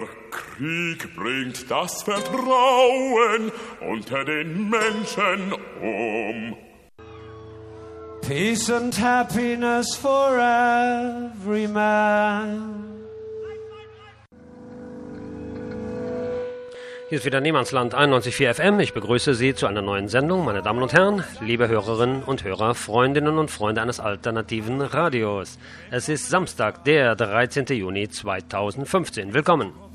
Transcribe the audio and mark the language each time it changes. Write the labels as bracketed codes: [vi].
[de] Krieg bringt das Vertrauen unter den Menschen um. [en] Peace and happiness for every man. [de] Hier ist wieder Niemandsland 91.4 FM. Ich begrüße Sie zu einer neuen Sendung, meine Damen und Herren, liebe Hörerinnen und Hörer, Freundinnen und Freunde eines alternativen Radios. Es ist Samstag, der 13. Juni 2015. Willkommen.